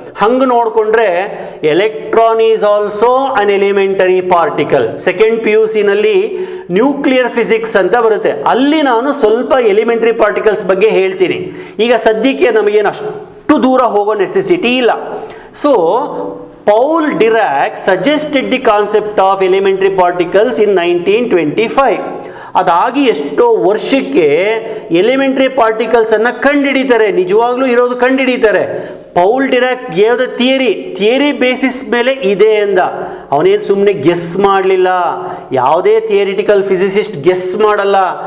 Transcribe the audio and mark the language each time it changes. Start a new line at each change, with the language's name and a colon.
Kannada: ಹಂಗೆ ನೋಡಿಕೊಂಡ್ರೆ
English: Electron is also an elementary particle.
Kannada: Second PUC ನಲ್ಲಿ ನ್ಯೂಕ್ಲಿಯರ್ ಫಿಸಿಕ್ಸ್ ಅಂತ ಬರುತ್ತೆ, ಅಲ್ಲಿ ನಾನು ಸ್ವಲ್ಪ ಎಲಿಮೆಂಟರಿ ಪಾರ್ಟಿಕಲ್ಸ್ ಬಗ್ಗೆ ಹೇಳ್ತೀನಿ. ಈಗ ಸದ್ಯಕ್ಕೆ ನಮಗೇನು ಅಷ್ಟು ದೂರ ಹೋಗೋ ನೆಸೆಸಿಟಿ ಇಲ್ಲ.
English: So Paul Dirac suggested the concept of elementary particles in 1925.
Kannada: ಅದಾಗಿ ಎಷ್ಟೋ ವರ್ಷಕ್ಕೆ ಎಲಿಮೆಂಟ್ರಿ ಪಾರ್ಟಿಕಲ್ಸ್ ಅನ್ನ ಕಂಡುಹಿಡಿತಾರೆ, ನಿಜವಾಗ್ಲೂ ಇರೋದು ಕಂಡುಹಿಡಿತಾರೆ.
English: Paul Dirac gave the theory basis
Kannada: ಮೇಲೆ ಇದೆ ಎಂದ. ಅವನೇನು ಸುಮ್ಮನೆ ಗೆಸ್ ಮಾಡಲಿಲ್ಲ. ಯಾವುದೇ ಥಿಯರಿಟಿಕಲ್ ಫಿಸಿಸಿಸ್ಟ್ ಗೆಸ್ ಮಾಡಲ್ಲ.